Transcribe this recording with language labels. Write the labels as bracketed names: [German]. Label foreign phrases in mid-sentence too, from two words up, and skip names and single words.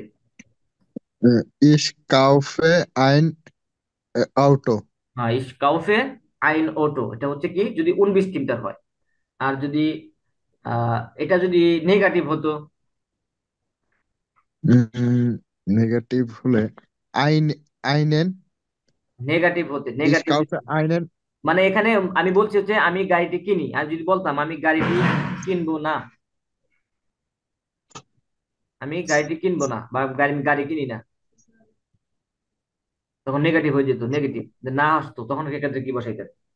[German] Ich kaufe ein Auto. [Bangla] হ্যাঁ, [German] Ich kaufe ein Auto, [Bangla] এটা হচ্ছে কি যদি 19 টিমটার হয়। আর যদি এটা যদি নেগেটিভ হতো? নেগেটিভ হলে [German] ein, einen, [Bangla] নেগেটিভ হতে [German] ich [Bangla] নেগেটিভ [German] kaufe einen, [Bangla] মানে এখানে আমি বলছি হচ্ছে আমি গাড়িটি কিনি, আর যদি বলতাম আমি গাড়িটি কিনবো না, আমি গাড়িটি কিনবো না বা গাড়ি গাড়ি কিনি না, তখন নেগেটিভ হয়ে যেত। নেগেটিভ না আসতো, তখন সেক্ষেত্রে কি বসাইতেন?